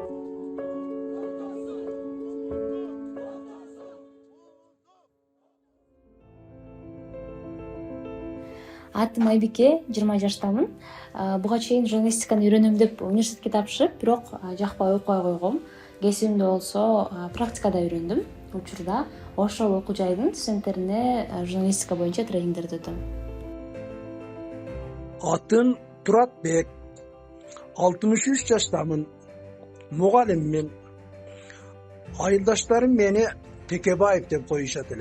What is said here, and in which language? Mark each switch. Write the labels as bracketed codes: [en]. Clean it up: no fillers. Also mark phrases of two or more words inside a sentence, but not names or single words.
[ky] Атым Айбике, 20 жаштамын. Буга чейин журналистиканы үйрөнөм деп университетке тапшырып, бирок жакпай окуй койгом. Кесибимде болсо практикада үйрөндүм. Учурда Ошол окуу жайдын студенттерине журналистика боюнча тренингдерди өтөм. Атым Турат Бек, 63 жаштамын, мугалиммин. Айылдаштарым мени Текебаев деп коюшадылар.